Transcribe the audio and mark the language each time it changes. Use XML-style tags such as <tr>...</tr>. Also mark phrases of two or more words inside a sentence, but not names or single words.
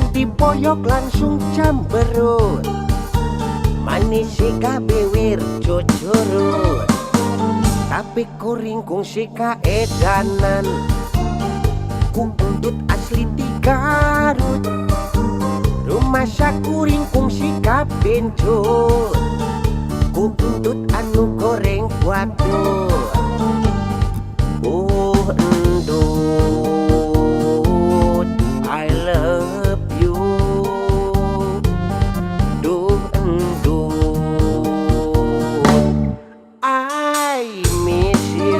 <su>dipoyok langsung camberut, manis siga bewer cucurut, tapi kuringkung sika edanan, ku untut asli di Garut, rumah sakuringkung sika bencut, ku untut anu goreng waduk. Endut,</su> <en>I love you. Duh endut, I miss you.</en>